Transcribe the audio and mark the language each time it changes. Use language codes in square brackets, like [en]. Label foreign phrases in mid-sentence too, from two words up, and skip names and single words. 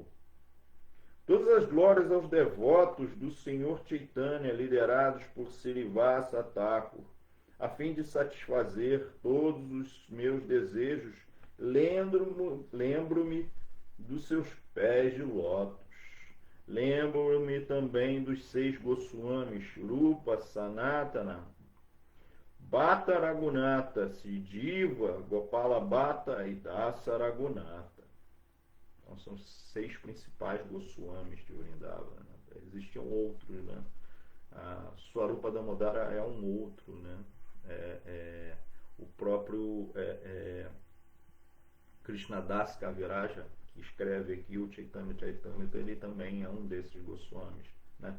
[pt] Todas as glórias aos devotos do Senhor Chaitanya, liderados por Srivasa Thakur, a fim de satisfazer todos os meus desejos, lembro-me dos seus pés de lótus. Lembro-me também dos 6 Goswamis, Rupa, Sanatana, Bhatta Raghunatha, Siddhiva, Gopala Bhatta e Dasa Raghunatha. Então são 6 principais Goswamis de Vrindavana. Existiam outros, né? A Swarupa Damodara é um outro, né? O próprio Krishnadas Kaviraja, que escreve aqui o Chaitanya Charitamrita, ele também é um desses Goswamis, né?